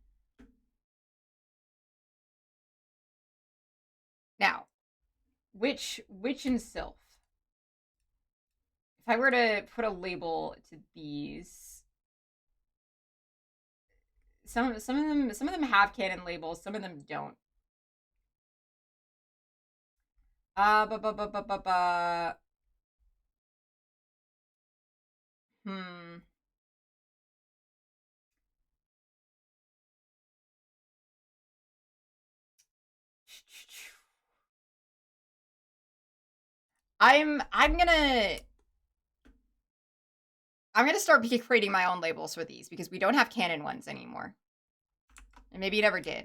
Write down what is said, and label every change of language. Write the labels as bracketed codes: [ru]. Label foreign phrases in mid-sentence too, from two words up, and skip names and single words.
[en] Now, witch and sylph. If I were to put a label to these, some of them have canon labels, some of them don't. Uh, ba ba ba ba ba ba. Hmm. I'm gonna start creating my own labels for these because we don't have canon ones anymore, and maybe you never did.